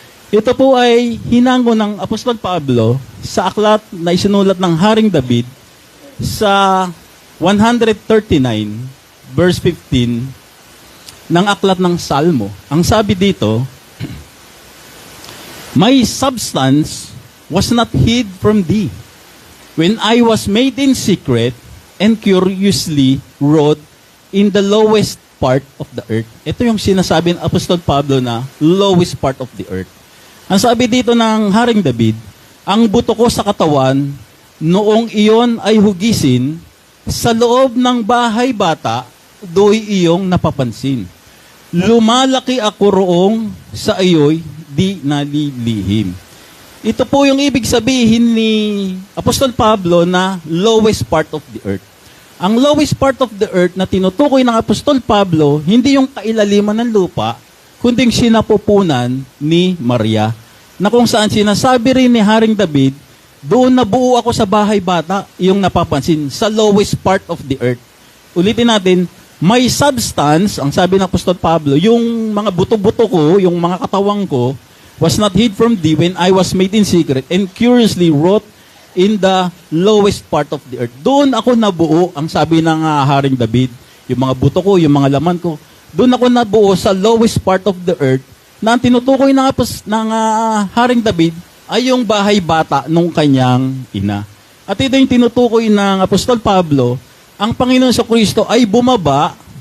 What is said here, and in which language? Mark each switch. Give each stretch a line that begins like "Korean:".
Filipino: Ito po ay hinango ng Apostol Pablo sa aklat na isinulat ng Haring David sa 139, verse 15, ng aklat ng Salmo. Ang sabi dito,
English: my substance was not hid from thee, when I was made in secret and curiously wrote in the lowest part of the earth.
Filipino: Ito yung sinasabi ng Apostol Pablo na
English: lowest part of the earth.
Filipino: Ang sabi dito ng Haring David, ang buto ko sa katawan, noong iyon ay hugisin, sa loob ng bahay bata, do'y iyong napapansin. Lumalaki ako roong sa iyo'y di nalilihim. Ito po yung ibig sabihin ni Apostol Pablo na
English: lowest part of the earth.
Filipino: Ang
English: lowest part of the earth
Filipino: na tinutukoy ng Apostol Pablo, hindi yung kailaliman ng lupa, kundi yung sinapupunan ni Maria, na kung saan sinasabi rin ni Haring David, doon nabuo ako sa bahay bata, yung napapansin, sa lowest part of the earth. Ulitin natin,
English: may substance,
Filipino: ang sabi ng Apostol Pablo, yung mga buto-buto ko, yung mga katawang ko,
English: was not hid from thee when I was made in secret and curiously wrote in the lowest part of the earth.
Filipino: Doon ako nabuo, ang sabi ng Haring David, yung mga buto ko, yung mga laman ko, doon ako nabuo sa
English: lowest part of the earth
Filipino: na ang tinutukoy ng Haring David ay yung bahay bata nung kanyang ina. At ito yung tinutukoy ng Apostol Pablo, ang Panginoon Jesucristo ay bumaba